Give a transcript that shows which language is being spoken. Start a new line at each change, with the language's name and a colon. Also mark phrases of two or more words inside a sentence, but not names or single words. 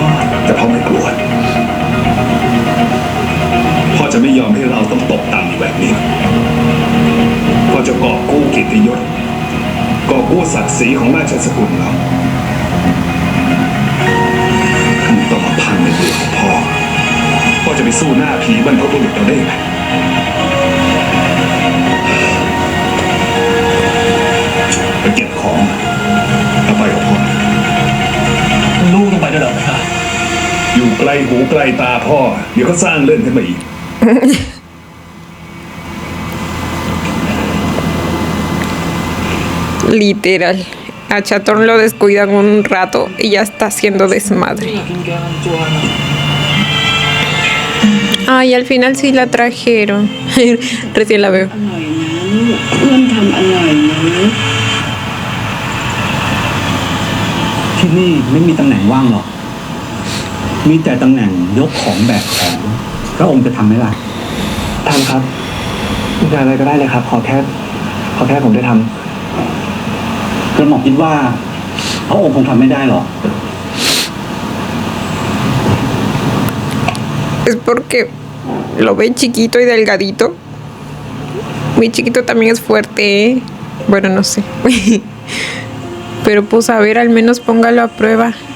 Thai: แต่พ่อไม่กลัว พ่อจะไม่ยอมให้เราต้องตกต่ำแบบนี้ พ่อจะกอบกู้เกียรติยศกอบกู้ศักดิ์ศรีของราชสกุลเรามันต้องมาพังในมือของพ่อ พ่อจะไปสู้หน้าผีบรรพบุรุษเราได้ไงไปเก็บของแล้วไปกับพ่อ ลูกต้องไปด้วยเหรอครับ อยู่ไกลหูไกลตาพ่อ เดี๋ยวก็สร้างเรื่องขึ้นมาอีก
Spanish: literal. A Chatón lo descuidan un rato y ya está haciendo desmadre. Ay, al final sí la trajeron. Recién la veo.
Thai: อร่อยนะลูกเอื้อมทำอร่อยนะ ที่นี่ไม่มีตำแหน่งว่างหรอก มีแต่ตำแหน่งยกของแบกของพระองค์จะทำไหมล่ะ ทำครับงานอะไรก็ได้เลยครับ ขอแค่ผมได้ทำ กระหม่อมคิดว่าพระองค์คงทำไม่ได้หรอก
Spanish: Es porque lo ve chiquito y delgadito. Mi chiquito también es fuerte, ¿eh? Bueno, no sé. Pero pues a ver, al menos póngalo a prueba.